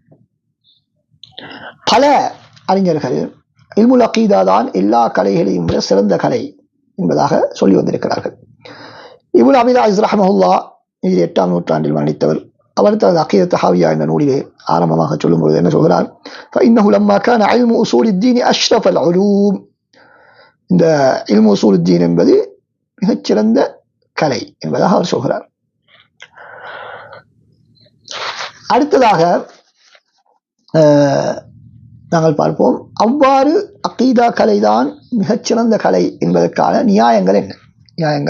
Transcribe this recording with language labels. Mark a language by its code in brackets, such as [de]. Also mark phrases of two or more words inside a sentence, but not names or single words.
[ta] பல அறிஞர்கள் [ar] علم العقيدة [ta] தான் எல்லா கலைகளையும் விட சிறந்த கலை என்பதாக சொல்லி வந்திருக்கிறார்கள். இப்னு அபீல் அஸீஸ் ரஹ்மஹுல்லாஹ் 8ஆம் நூற்றாண்டில் மரணித்தவர். அவர் தனது அகீதத் தஹாவியா என்ற நூலிலே ஆரம்பமாக சொல்லும்போது என்ன சொல்கிறார்? [ar] فإنه لما كان علم أصول الدين أشرف العلوم, [ta] இந்த [ar] علم أصول الدين [ta] என்பது மிகச்சிறந்த கலை என்பதாக அவர் சொல்கிறார். அடுத்ததாக நாங்கள் பார்ப்போம், அவ்வாறு அகீதா கலைதான் மிகச்சிறந்த கலை என்பதற்கான நியாயங்கள் என்ன?